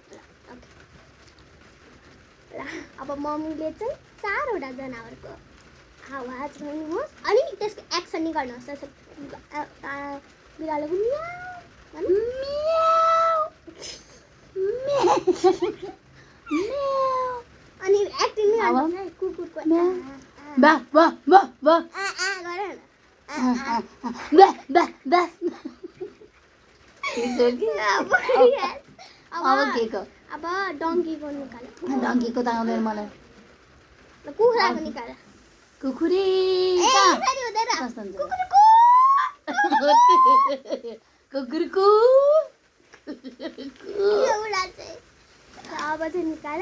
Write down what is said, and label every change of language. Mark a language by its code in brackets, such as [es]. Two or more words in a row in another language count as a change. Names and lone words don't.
[ne] ल अब मम्मीले चाहिँ 4वटा जनावरको आवाज गर्नुहोस् अनि त्यसको एक्सन नि गर्नुहोस्. बिरालोको म्याउ अनि एक्टिङ नि गर्नुहोस् है. कुकुरको बा बा बा बा गर न. बा बा बा. अब के को? अब डङ्कीको निकाल. डङ्कीको त आउँदैन मलाई. कुखुराको निकाल. कुकुरी ए फेरि हुँदैन. कस्तो हुन्छ? कुकुरको कुकुरको एउटा चाहिँ. अब चाहिँ निकाल.